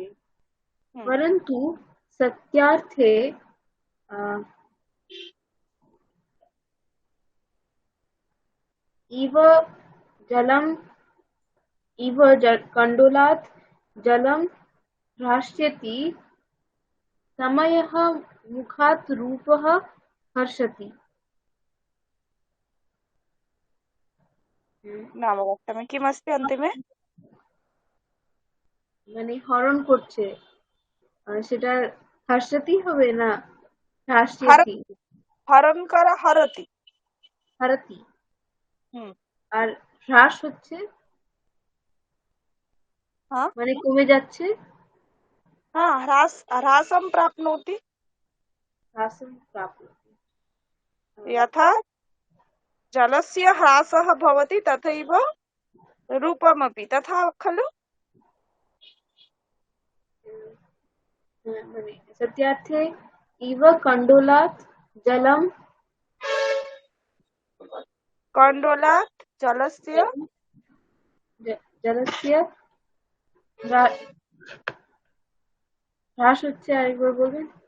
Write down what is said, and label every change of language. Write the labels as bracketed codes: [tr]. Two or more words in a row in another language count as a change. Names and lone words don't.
[sa] परन्तु सत्यार्थे कण्डोलात् जलं ह्रास्यति समयः मुखात् रूपः हर्षति। नामवाक्यं किमस्ति अन्तिमे? [bn] মানে হরণ করছে, সেটা হর্ষতি হবে না হ্রাস্যতি? হরণ করা হরতি। হরতি। আর হ্রাস হচ্ছে মানে কমে যাচ্ছে। [sa] हाँ, ह्रासं प्राप्नोति। ह्रासं प्राप्नोति। यथा जलस्य ह्रासः भवति तथैव रूपमपि तथा खलु। মানে सत्यार्थे इव कण्डोलात् जलस्य [bn] হ্রাস হচ্ছে। আরেকবার বলবেন?